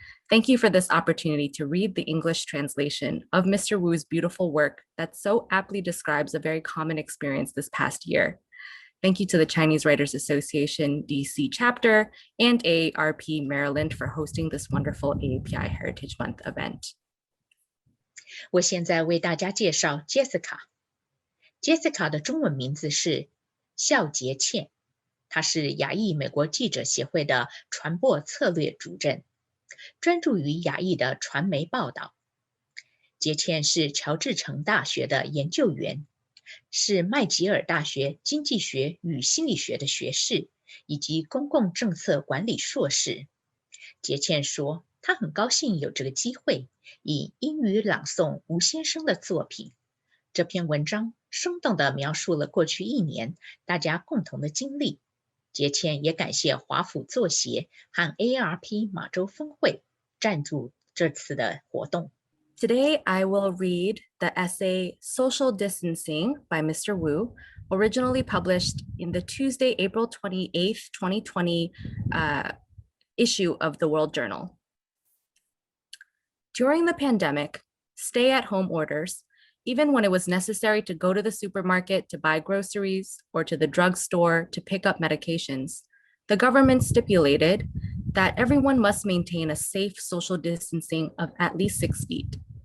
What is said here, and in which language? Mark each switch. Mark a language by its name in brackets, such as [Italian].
[English] Thank you for this opportunity to read the English translation of Mr. Wu's beautiful work that so aptly describes a very common experience this past year. Thank you to the Chinese Writers Association DC chapter and AARP Maryland for hosting this wonderful AAPI Heritage Month event. [Chinese] 我现在为大家介绍 Jessica。Jessica 的中文名字是肖杰倩，她是亚裔美国记者协会的传播策略主任，专注于亚裔的传媒报道。杰倩是乔治城大学的研究员，是麦吉尔大学经济学与心理学的学士，以及公共政策管理硕士。杰倩说，他很高兴有这个机会以英语朗诵吴先生的作品。这篇文章生动地描述了过去1年大家共同的经历。杰倩也感谢华府作协和 AARP 马州分会赞助这次的活动。 [English] Today, I will read the essay Social Distancing by Mr. Wu, originally published in the Tuesday, April 28th, 2020 issue of the World Journal. During the pandemic, stay-at-home orders, even when it was necessary to go to the supermarket to buy groceries or to the drugstore to pick up medications, the government stipulated that everyone must maintain a safe social distancing of at least 6 feet.